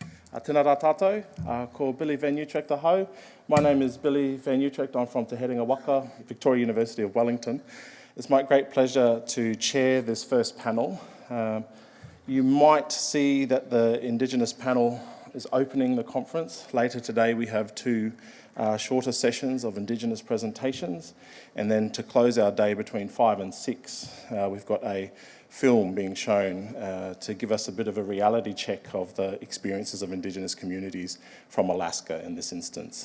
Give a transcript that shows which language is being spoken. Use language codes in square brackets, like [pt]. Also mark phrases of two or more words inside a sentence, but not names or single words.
[mi] Tēnā rā tātou, ko Billy Van Uitregt ahau. [en] My name is Billy Van Uitregt. I'm from Te Herenga Waka, Victoria University of Wellington. It's my great pleasure to chair this first panel. You might see that the Indigenous panel is opening the conference. Later today we have two shorter sessions of Indigenous presentations, and then to close our day between 5 and 6, we've got a film being shown to give us a bit of a reality check of the experiences of Indigenous communities from Alaska in this instance.